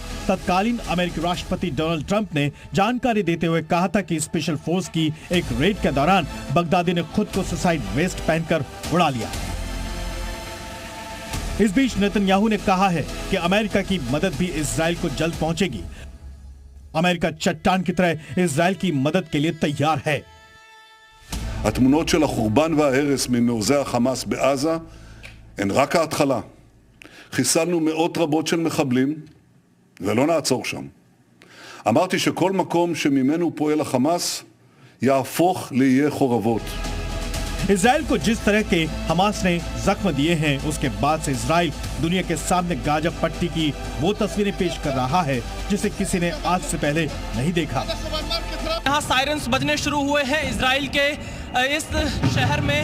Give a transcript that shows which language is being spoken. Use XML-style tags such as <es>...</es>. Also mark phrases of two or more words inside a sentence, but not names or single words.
<hi>तत्कालीन अमेरिकी राष्ट्रपति डोनाल्ड ट्रंप ने जानकारी देते हुए कहा था कि</hi> <en>special force</en> <hi>की एक रेड के दौरान बगदादी ने खुद को</hi> <en>suicide vest</en> <hi>पहनकर उड़ा लिया। इस बीच नेतन्याहू ने कहा है कि अमेरिका की मदद भी इजराइल को जल्द पहुंचेगी। अमेरिका चट्टान की तरह इजराइल की मदद के लिए तैयार है।</hi> <he>התמונות של החורבן וההרס ממעוזי החמאס בעזה הן רק ההתחלה. חיסלנו מאות רבות של מחבלים ולא נעצור שם. אמרתי שכל מקום שממנו פועל החמאס יהפוך לאיי חורבות.</he> <hi>इजराइल को जिस तरह के हमास ने जख्म दिए हैं, उसके बाद से इजराइल दुनिया के सामने गाजा पट्टी की वो तस्वीरें पेश कर रहा है जिसे किसी ने आज से पहले नहीं देखा। यहाँ सायरन्स बजने शुरू हुए हैं इजराइल के इस शहर में।</hi>